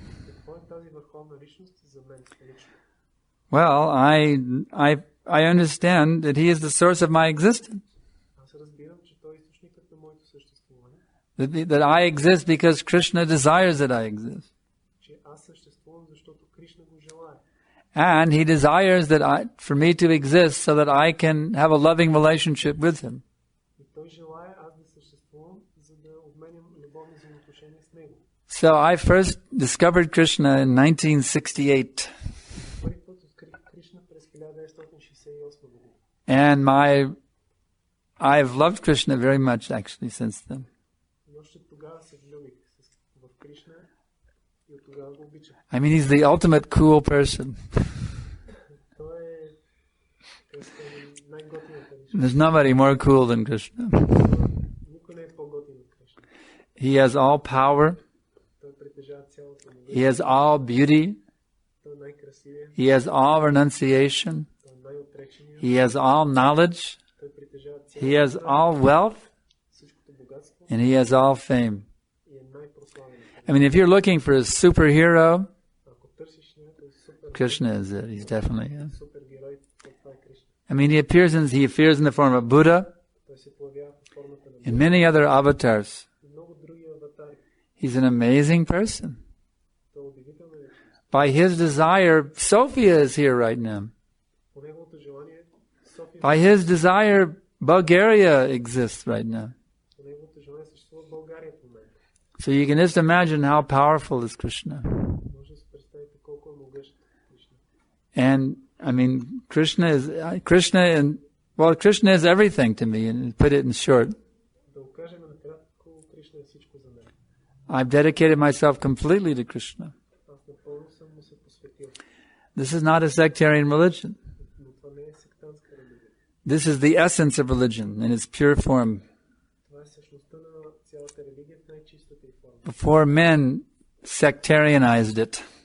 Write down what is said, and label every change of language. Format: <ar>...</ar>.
<bg>Какво е тази върховна личност за мен лично?</bg> <en>Well, I understand that he is the source of my existence.</en> <bg>Аз разбирам, че той е източникът на моето съществуване.</bg> <en>That I exist because Krishna desires that I exist.</en> <bg>Че аз съществувам, защото Кришна го желае.</bg> <en>And he desires for me to exist so that I can have a loving relationship with him.</en> <bg>И той желае аз да съществувам, за да обменям любовни взаимоотношения с него.</bg> <en>So I first discovered Krishna in 1968.</en> <bg>Първи път открих Кришна през 1968 година.</bg> <en>And I've loved Krishna very much actually since then.</en> <bg>И още тогава се влюбих в Кришна и от тогава го обичам.</bg> <en>I mean, he's the ultimate cool person.</en> <bg>Той е най-готината личност.</bg> <en>There's nobody more cool than Krishna.</en> <bg>Никой не е по-готин от Кришна.</bg> <en>He has all power.</en> <bg>Той притежава цялото могъщество.</bg> <en>He has all beauty.</en> <bg>Той е най-красивия.</bg> <en>He has all renunciation.</en> <bg>Той е най-отречения.</bg> <en>He has all knowledge.</en> <bg>Той притежава</bg> <en>He has</en> <bg>цялото</bg> <en>all wealth.</en> <bg>всичкото богатство</bg> <en>And he has all fame.</en> <bg>и е най-прославен.</bg> <en>I mean, if you're looking for a superhero,</en> <bg>Ако търсиш някой супер</bg> <en>Krishna is it. He's definitely it.</en> <bg>супергерой, то това е Кришна.</bg> <en>I mean, he appears in the form of Buddha</en> <bg>Той се появява под формата на</bg> <en>and many other avatars.</en> <bg>и много други аватари.</bg> <en>He's an amazing person.</en> <bg>Той е удивителна личност.</bg> <en>By his desire, Sophia is here right now.</en> <bg>По неговото желание,</bg> <en>By his desire, Bulgaria exists right now.</en> <bg>По неговото желание съществува България в момента.</bg> <en>So you can just imagine how powerful is Krishna.</en> <bg>Може да си представите колко е могъщ Кришна.</bg> <en>And I mean, Krishna is everything to me, and put it in short.</en> <bg>Да го кажем накратко, Кришна е всичко за мен.</bg> <en>I've dedicated myself completely to Krishna.</en> <bg>Аз напълно съм му се посветил.</bg> <en>This is not a sectarian religion.</en> <bg>Но това не е сектантска религия.</bg> <en>This is the essence of religion in its pure form.</en> <bg>Това е същността на цялата религия в най-чистата й форма.</bg> <en>Before men sectarianized it.</en>